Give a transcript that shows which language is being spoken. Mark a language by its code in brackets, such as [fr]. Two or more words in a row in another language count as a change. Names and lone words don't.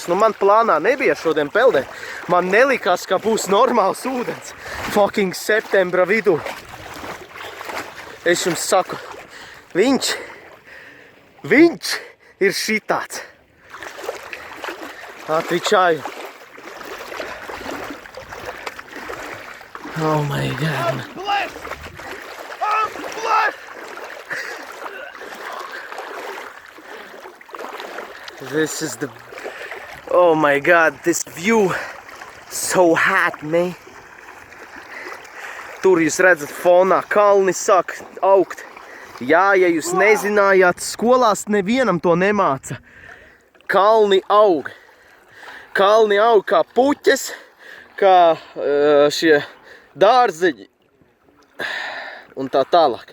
[lv] Nu man plānā nebija šodien peldēt. Man nelikās, ka būs normāls ūdens. Fucking septembra vidū. Es jums saku, viņš ir šitāds. Atvičāju. [en] Oh my God. I'm blessed! This is the... Oh my God, this view So hot, man. [lv] Tur jūs redzat fonā, kalni sāk augt. Jā, ja jūs nezinājāt, skolās nevienam to nemāca. Kalni aug. Kalni aug kā puķes, kā šie dārzeņi un tā tālāk.